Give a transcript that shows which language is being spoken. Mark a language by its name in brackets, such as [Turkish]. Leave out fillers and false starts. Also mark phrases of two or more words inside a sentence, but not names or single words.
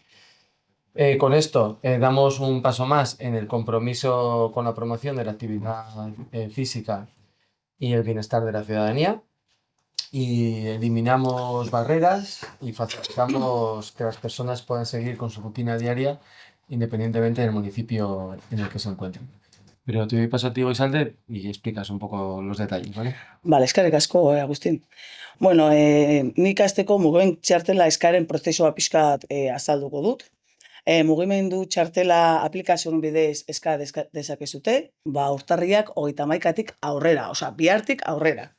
[Spanish] Con esto damos un paso más en el compromiso con la promoción de la actividad física y el bienestar de la ciudadanía, y eliminamos barreras y facilitamos que las personas puedan seguir con su rutina diaria independientemente del municipio en el que se encuentren. Pero te doy paso a ti, Isalde, y explicas un poco los detalles, ¿vale? [Basque] Bale, eskerrik asko, Agustin. Bueno, nik hasteko mugimendu txartela eskaren prozesua pixkat azalduko dut. Mugimendu txartela aplikazioen bidez eska dezakezute, urtarriak 31tik aurrera, osea, bihartik aurrera.